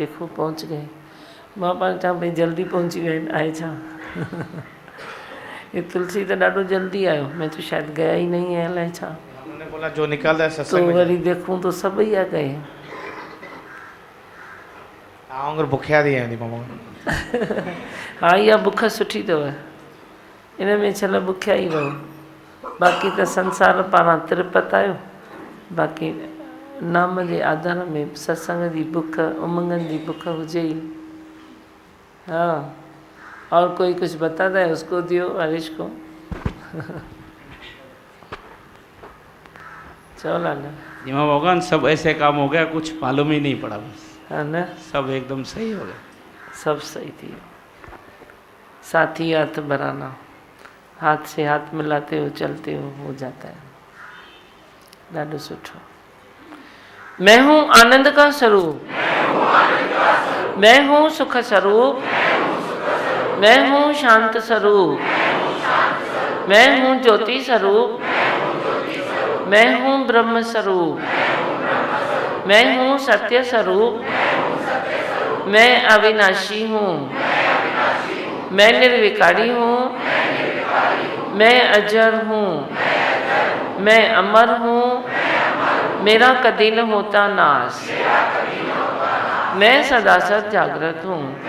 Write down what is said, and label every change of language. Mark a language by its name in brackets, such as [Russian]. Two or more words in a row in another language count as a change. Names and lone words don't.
[Hindi] देखो पहुंच गए माँ पास, [Sindhi] छा भाई जल्दी पहुंची गए आए छा। [Hindi] ये तुलसी तो [Sindhi] ॾाढो जल्दी आयो, [Hindi] मैं तो शायद गया ही नहीं है, [Sindhi] अलाए छा। [Hindi] उन्होंने बोला जो निकलता है सत्संग में, तो [Sindhi] वरी देखूं [Hindi] तो सब ही आ गए। आऊंगर बुखिया दी आंदी मामा। हाँ, [Sindhi] इहा बुख सुठी अथव, इन में छल बुखिया ई रहो, बाक़ी त संसार पारां तिरपत आयो, बाक़ी नाम जे आधार में सत्संग जी बुख, उमंगनि जी बुख हुजे ही। [Hindi] हाँ, और कोई कुछ बताता है उसको दियो, हरीश को। चलो लाला जी माँ भगवान, सब ऐसे काम हो गया, कुछ मालूम ही नहीं पड़ा, बस है ना, सब एकदम सही हो गया, सब सही थी। साथी हाथ बढ़ाना, हाथ से हाथ मिलाते हो चलते हो जाता है, [Sindhi] ॾाढो सुठो। [Hindi] मैं हूँ आनंद का स्वरूप, मैं हूँ सुख स्वरूप, मैं हूँ शांत स्वरूप, मैं हूँ ज्योति स्वरूप, मैं हूँ ब्रह्म स्वरूप, मैं हूँ सत्य स्वरूप, मैं अविनाशी हूँ, मैं निर्विकारी हूँ, मैं अजर हूँ, मैं अमर हूँ, मेरा कदी न होता नाश, मैं सदा सद जागृत हूँ।